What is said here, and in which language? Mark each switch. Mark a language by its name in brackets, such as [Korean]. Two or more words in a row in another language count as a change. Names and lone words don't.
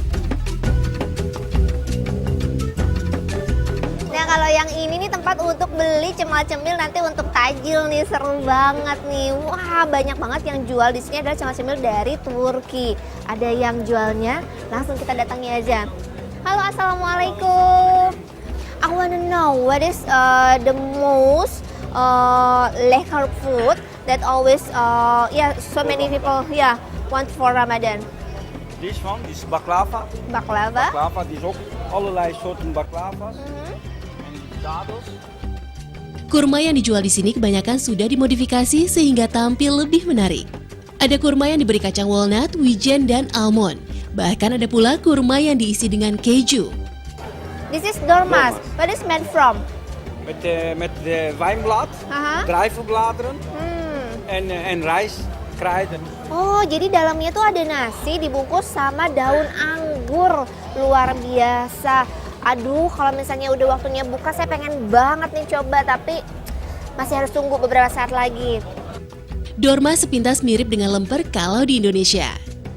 [Indonesian] Nah, kalau yang ini nih tempat untuk beli cemal-cemil nanti untuk tajil nih, seru banget nih. Wah, banyak banget yang jual di sini adalah cemal-cemil dari Turki. Ada yang jualnya, langsung kita datangi aja. Halo, assalamualaikum. [English] I wanna know what is the most lekker food that always so many people want for Ramadan. This one, this baklava. Baklava. [Dutch] Baklava, die is ook allerlei soorten baklava's. En dadels. [Indonesian] Kurma yang dijual di sini kebanyakan sudah dimodifikasi sehingga tampil lebih menarik. Ada kurma yang diberi kacang walnut, wijen, dan almond. Bahkan ada pula kurma yang diisi dengan keju. [English] This is dormas. What is made from? [Dutch] Met de wijnblad, druivenbladeren en rijst, kruiden. [Indonesian] Oh, jadi dalamnya tuh ada nasi dibungkus sama daun anggur. Luar biasa. Aduh, kalau misalnya udah waktunya buka, saya pengen banget nih coba, tapi masih harus tunggu beberapa saat lagi. Dorma sepintas mirip dengan lemper kalau di Indonesia.